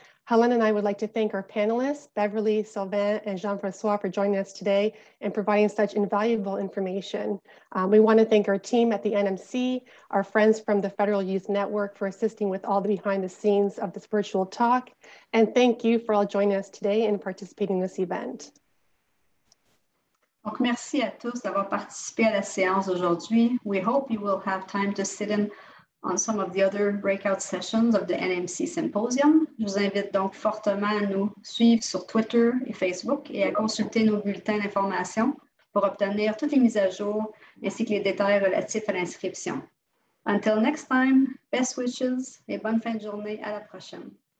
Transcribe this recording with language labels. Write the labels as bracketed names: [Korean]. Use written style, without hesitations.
[English] Helen and I would like to thank our panelists, Beverly, Sylvain, and Jean-François, for joining us today and providing such invaluable information. We want to thank our team at the NMC, our friends from the Federal Youth Network for assisting with all the behind the scenes of this virtual talk. And thank you for all joining us today and participating in this event. [French] Donc, merci à tous d'avoir participé à la séance d'aujourd'hui. [English] We hope you will have time to sit in on some of the other breakout sessions of the NMC Symposium. [French] Je vous invite donc fortement à nous suivre sur Twitter et Facebook et à consulter nos bulletins d'information pour obtenir toutes les mises à jour ainsi que les détails relatifs à l'inscription. [English] Until next time, best wishes [French] et bonne fin de journée. À la prochaine.